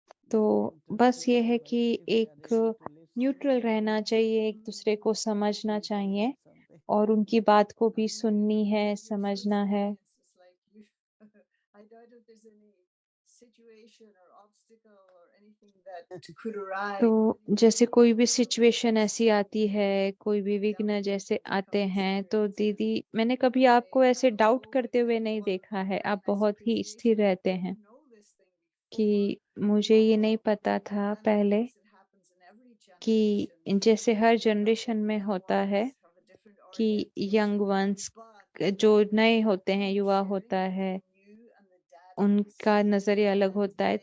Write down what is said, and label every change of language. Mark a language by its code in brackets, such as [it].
[hi] तो बस ये है कि एक न्यूट्रल रहना चाहिए, एक दूसरे को समझना चाहिए और उनकी बात को भी सुननी है, समझना है। [en] I doubt if there's any situation or obstacle or anything that could arise. [hi] तो जैसे कोई भी सिचुएशन ऐसी आती है, कोई भी विघ्न जैसे आते हैं, तो दीदी मैंने कभी आपको ऐसे डाउट करते हुए नहीं देखा है। आप बहुत ही स्थिर रहते हैं कि मुझे ये नहीं पता था पहले कि जैसे हर जनरेशन में होता है कि [en] young ones [hi] जो नए होते हैं, युवा होता है, उनका नज़रिया अलग होता है।